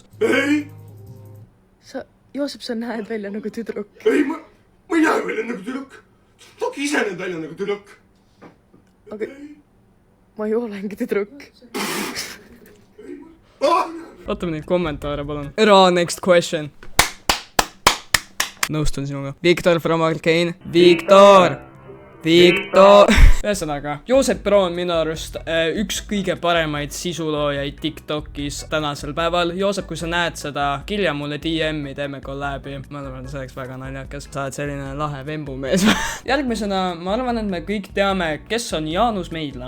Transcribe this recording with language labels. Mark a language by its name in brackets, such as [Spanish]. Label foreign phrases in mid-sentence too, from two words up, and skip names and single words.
[Estonian] Ei, Joosep, sa näed välja nagu tüdruk. ei, ma ei näe välja nagu tüdruk. Toki ise näed välja nagu tüdruk. Aga ma ju olengi tüdruk. Ootame neid kommentaare, palun. [English] Next question. [Estonian] Nõustun sinuga. [English] Victor from Arcane. Victor! [Estonian] Ühesõnaga, Joosep Pro on minu arust üks kõige paremaid sisuloojaid TikTokis tänasel päeval. Joosep, kui sa näed seda, kirja mulle DM-i, teeme kolläbi. Ma arvan, see oleks väga naljakas. Sa oled selline lahe vembumees. Järgmisena, ma arvan, et me kõik teame, kes on Jaanus Meidla.